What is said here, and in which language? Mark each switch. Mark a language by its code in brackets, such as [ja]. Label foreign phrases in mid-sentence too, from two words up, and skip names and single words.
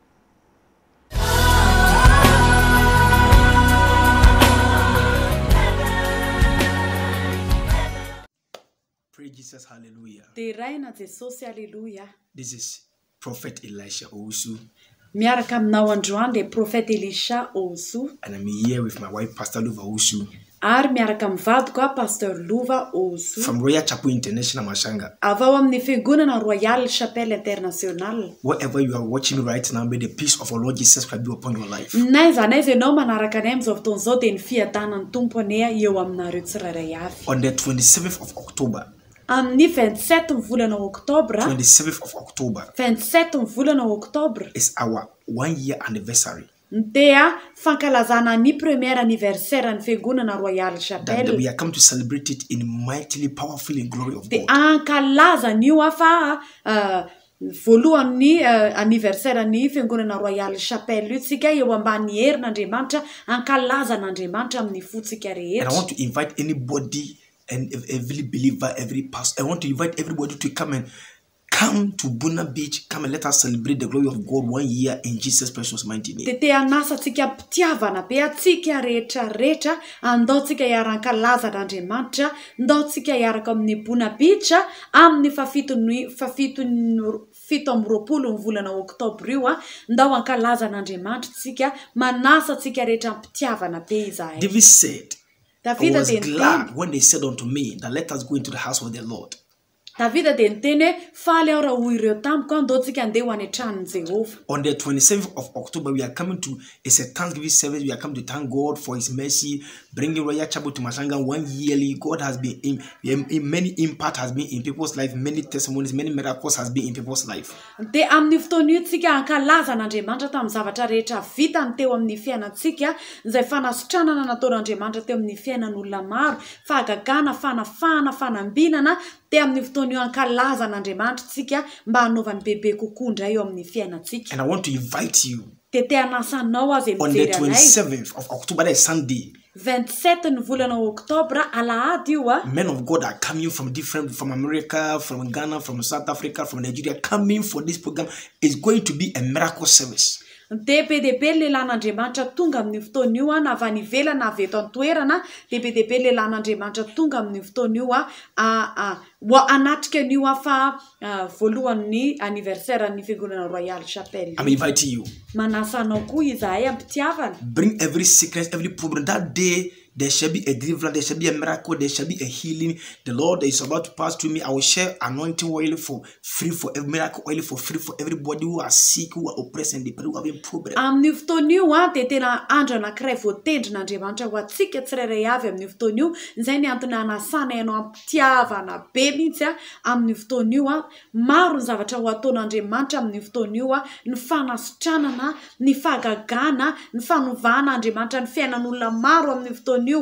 [en] Praise Jesus, hallelujah. [mg] Teraina Jesosy, [en] hallelujah. This is Prophet Elisha Owusu. [mg] Miaraka aminao androany de Prophet Elisha Owusu. [en] And I'm here with my wife, Pastor Luva Owusu. [mg] Ary miaraka mivadiko Pastor Luva Owusu. [en] From Royal Chapel International Mashanga. [mg] Avy ao amin'ny fiangonana Royal Chapelle International. [en] Wherever you are watching me right now, may the peace of our Lord Jesus Christ be upon your life. [mg] Naiza ianao manaraka anay amin'izao fotoana izao dia ny fiadanan'ny Tompo anay eo aminareo tsirairay avy. [en] On the 27th of October. [mg] Amin'ny 27 volana Oktobra. [en] 27th of October. [mg] 27 volana Oktobra. [en] Is our 1 year anniversary. [mg] Dia fankalazana ny [fr] premier anniversaire [mg] ny fiangonana Royal Chapelle. [en] That we are come to celebrate it in mightily powerful in glory of God. [mg] Dia ankalaza ny afa voalohany anniversaire ny fiangonana Royal Chapelle io tsika eo ambany herin'Andriamanitra ankalaza n'Andriamanitra amin'ny fotsika rehetra. [en] And I want to invite anybody and every believer, every pastor. I want to invite everybody to come to Buna Beach. Come and let us celebrate the glory of God 1 year in Jesus' precious mighty name. [mg] Tete anasa tsika mpitiavana be atsika rehetra andao tsika hiaran-kalaza n'Andriamanitra, ndao tsika hiaraka amin'ny Buna Beach amin'ny fito amby roapolo ny volana Oktobra io ndao ankalaza n'Andriamanitra tsika manasa tsika rehetra mpitiavana be izahay. [en] David said, I was glad when they said unto me that let us go into the house of the Lord. [mg] Davida dia niteny faly aho raha hoy ireo tamiko andao tsika andeha ho any an-tranon'i Jehovah. [en] On the 27th of October, we are coming to a Thanksgiving service. We are coming to thank God for His mercy, bringing Royal Chapel to Mashanga 1 yearly. God has been in many impact has been in people's life, many testimonies, many miracles has been in people's life. [mg] Dia amin'ny fotoana io tsika ankalaza n'Andriamanitra tamin'ny zavatra rehetra vitany teo amin'ny fiainantsika, izay fanasitranana nataon'Andriamanitra teo amin'ny fiainan'olona maro, fahagagana, fanafana, fanambinana teo amin'ny fotoana io ankalaza n'Andriamanitra tsika mba hanaovany bebe kokoa indray eo amin'ny fiainantsika. [en] And I want to invite you [mg] Tete anasanao azy [en] on the 27th of October, that is Sunday. [mg] 27 ny volana Oktobra alahady io [en] Men of God are coming from America, from Ghana, from South Africa, from Nigeria, coming for this program. It's going to be a miracle service. [mg] DPDP lelan'Andriamanitra tonga amin'ny fotoana io na avy any ivelany na avy eto an-toerana, DPDP lelan'Andriamanitra tonga amin'ny fotoana io anatrika an'io fa voalohan'ny anniversaire ny fiangonana Royal Chapelle. [en] I'm inviting you. [mg] Manasa anao koa izahay ampitiavana. [en] Bring every sickness, every problem. That day there shall be a deliverance, there shall be a miracle, there shall be a healing. The Lord is about to pass through me. I will share anointing oil for free, for every miracle oil for free for everybody who are sick, who are oppressed, and the people who are having problems. [mg] Amin'ny fotoana io dia tena andro anankiray voatendrin'Andriamanitra ho antsika tsirairay avy amin'ny fotoana io. Izay ny antony anasana ianao ampitiavana be mihitsy amin'ny fotoana io. Maro ny zavatra ho ataon'Andriamanitra amin'ny fotoana io, ny fanasitranana, ny fahagagana, ny fanovana Andriamanitra ny fiainan'olona maro amin'ny fotoana io.